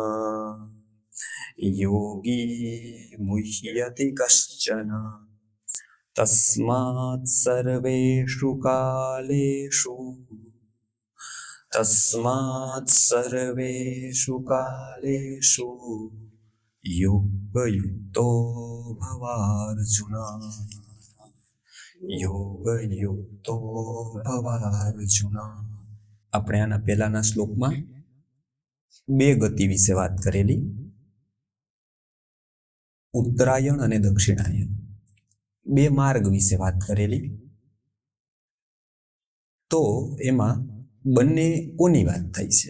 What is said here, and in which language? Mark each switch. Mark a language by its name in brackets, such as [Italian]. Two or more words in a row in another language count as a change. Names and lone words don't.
[Sanskrit] योगी मुह्यति कश्चन तस्मात् सर्वेषु कालेषु योगयुक्तो भवार्जुन योगयुक्तो भवार्जुन। [Gujarati] આપણે આના પહેલાના શ્લોકમાં બે ગતિ વિશે વાત કરેલી, ઉત્તરાયણ અને દક્ષિણાયન, બે માર્ગ વિશે વાત કરેલી. તો એમાં બંને કોની વાત થઈ છે?